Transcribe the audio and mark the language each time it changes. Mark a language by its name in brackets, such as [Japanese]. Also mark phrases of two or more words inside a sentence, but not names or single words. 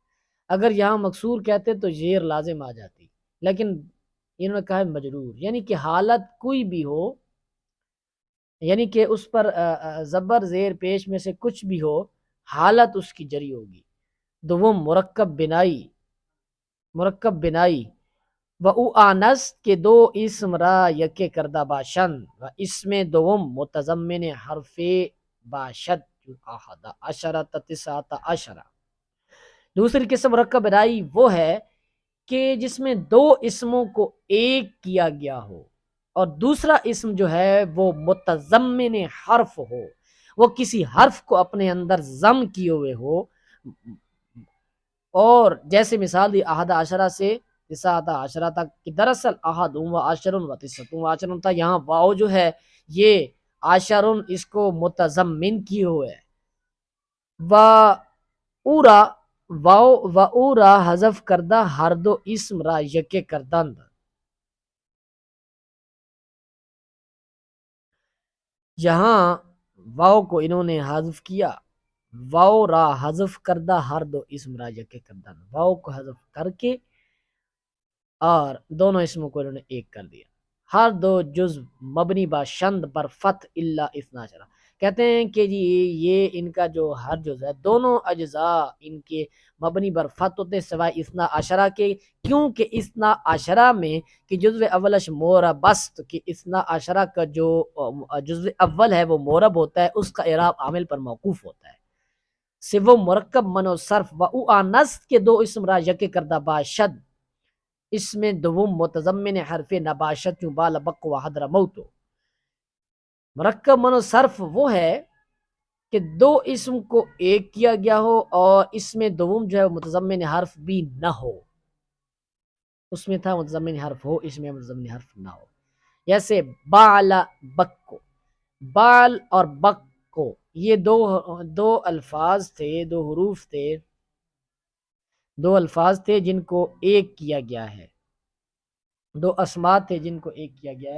[Urdu] اگر یہاں مکسور کہتے تو زیر لازم آ جاتی، لیکن انہوں نے کہا ہے مجرور، یعنی کہ حالت کوئی بھی ہو، یعنی کہ اس پر زبر زیر پیش میں سے کچھ بھی ہو، حالت اس کی جری ہوگی۔ [Persian] دوم مرکب بنائی و او آنس کے 2 اسم را یکے کردہ باشند و اسم دوم متضمن حرف باشد احد عشرۃ تسعۃ عشرہ۔ [Urdu] دوسری قسم مرکب بنائی وہ ہے کہ جس میں 2 اسموں کو ایک کیا گیا ہو، اور دوسرا اسم جو ہے وہ متضمن حرف ہو، وہ کسی حرف کو اپنے اندر ضم کیے ہوئے ہو، اور جیسے مثال دی احد عشرہ سے تسعۃ عشرہ تک، کہ دراصل احد و عشر و تسعۃ و عشر تھا، یہاں واو جو ہے یہ عشر اس کو متضمن کیے ہوئے ہے۔ [Persian] و اورا واو و اورا حذف کردہ ہر 2 اسم را یکے کردند۔ [Urdu] یہاں واو کو انہوں نے حذف کیا، [Persian] واو را حذف کردہ ہر 2 اسم را یکے کردند، [Urdu] واو کو حذف کر کے اور دونوں اسموں کو انہوں نے ایک کر دیا۔ [Persian] ہر 2 جزء مبنی باشند پر فتح الا اثنا عشرہ، [Urdu] کہتے ہیں کہ جی یہ ان کا جو ہر جزء ہے، دونوں اجزاء ان کے مبنی بر فتح ہوتے سوائے اثنا عشرہ کے، کیونکہ اثنا عشرہ میں کہ [Persian] جزء اولش مورب است، [Urdu] کہ اثنا عشرہ کا جو جزء اول ہے وہ مورب ہوتا ہے، اس کا اعراب عامل پر موقوف ہوتا ہے۔ [Persian] سو مرکب منو صرف و او آنس کے 2 اسم را یکے کردہ باشد، [Urdu] اس میں [Persian] دوم متضمن حرف نباشت چوں بال بق و حضر موتو۔ مرکب منو صرف وہ ہے کہ 2 اسم کو ایک کیا گیا ہو اور اس میں دوم جو ہے متضمن حرف بھی نہ ہو، اس میں تھا متضمن حرف ہو، اس میں متضمن حرف نہ ہو، جیسے بال بکو، بال اور بکو یہ دو الفاظ تھے، 2 حروف تھے، 2 الفاظ تھے جن کو ایک کیا گیا ہے، 2 اسماء تھے جن کو ایک کیا گیا ہے۔